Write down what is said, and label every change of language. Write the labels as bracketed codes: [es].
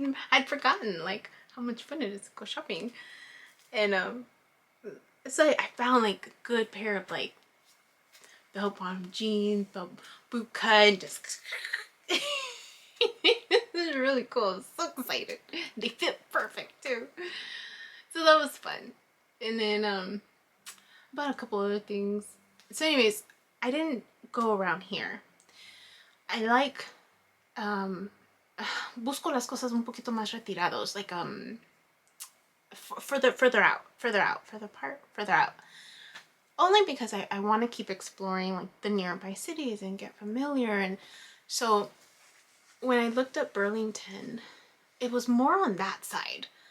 [en] I'd forgotten how much fun it is to go shopping, and so I found a good pair of bell bottom jeans, boot cut, just. This is really cool. I'm so excited. They fit perfect too. So that was fun. And then bought a couple other things. So anyways, I didn't go around here. [es] I busco las cosas un poquito más retirados, [en] further out. Only because I want to keep exploring the nearby cities and get familiar. And so when I looked up Burlington, it was more on that side.